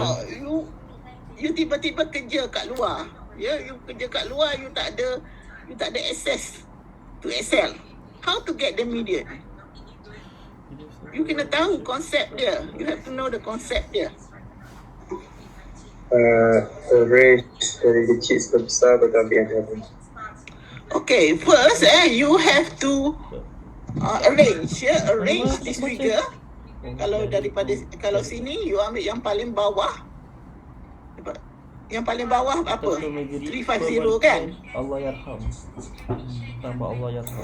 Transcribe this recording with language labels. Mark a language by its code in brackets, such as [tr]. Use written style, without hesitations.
[ms] lah, you tiba-tiba kerja kat luar. Ya, you kerja kat luar, you tak ada access to Excel. [en] How to get the median? You [ms] kena tahu konsep dia. [en] You have to know the concept dia. [ms] Range dari kecil sampai besar atau ambil yang apa? [en] Okay, first you have to arrange, yeah, arrange this figure. [ms] Kalau sini you ambil yang paling bawah. Yang paling bawah apa? 350 kan? Allah yarham. Tambah Allah yarham.